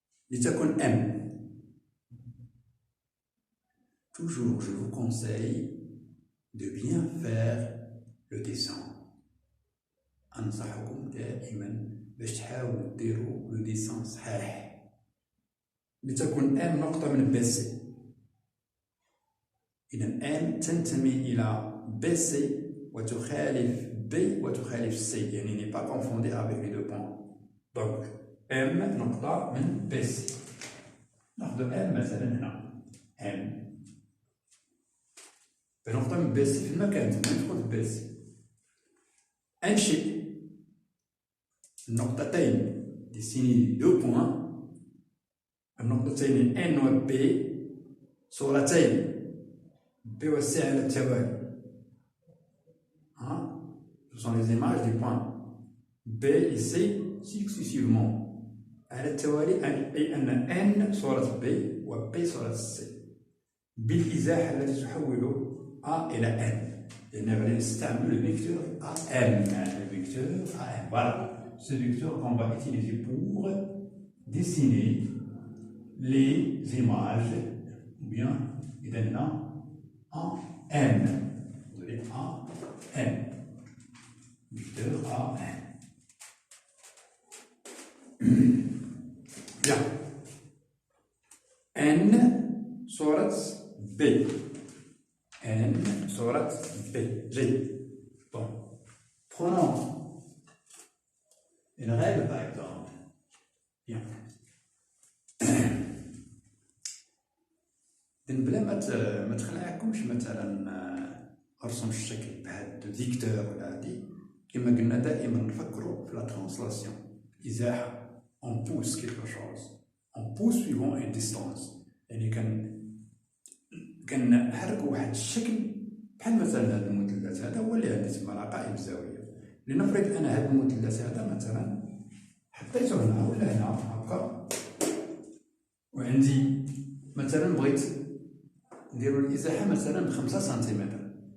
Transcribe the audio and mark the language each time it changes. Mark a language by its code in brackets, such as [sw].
[ar] لتكن M. [fr] Toujours, je vous conseille de bien faire le dessin. [ar] أنصحكم دائما باش تحاولوا ديروا لو ديسان صحيح. لتكن M نقطة من بي سي. إذا M تنتمي إلى بي سي وتخالف B وتخالف C. [fr] يعني n'est pas confondée avec les deux points. [ar] Donc M نقطة من بي سي. ناخذ M مثلا هنا M نقطة من بي سي في المكان تما ندخل في بي سي. أنشئ النقطتين [fr] ديسيني دو بوان. [ar] النقطتين N و B صورتين B و C على التوالي. [fr] Ce sont les images des points B et C successivement [ar] على التوالي، أي أن N صورة B و B صورة C بالإزاحة التي تحول A إلى N. لأن غادي نستعمل [fr] le vecteur AM. Le vecteur AM. Voilà. Ce vecteur qu'on va utiliser pour dessiner les images, ou bien il donne en N. Vous avez en N. Vecteur AM. Bien. N صورة B. N صورة B. G. Bon. Prenons une règle par exemple. Bien. [ar] بلا ما تخلعكمش مثلا ارسم الشكل بهذا فيكتور ولا هادي. كما قلنا دائما نفكروا في [fr] لا ترانسلاسيون، [ar] ازاحه. [fr] on pousse quelque chose, on pousse suivant une distance. يعني [ar] كنحركو واحد الشكل بحال مثلا هذا المثلث هذا هو اللي عندي تما راه قائم الزاويه. لنفرض انا هذا المثلث هذا مثلا حطيته هنا ولا هنا هكا، وعندي مثلا بغيت نديرو الازاحه مثلا ب5 سنتيمتر.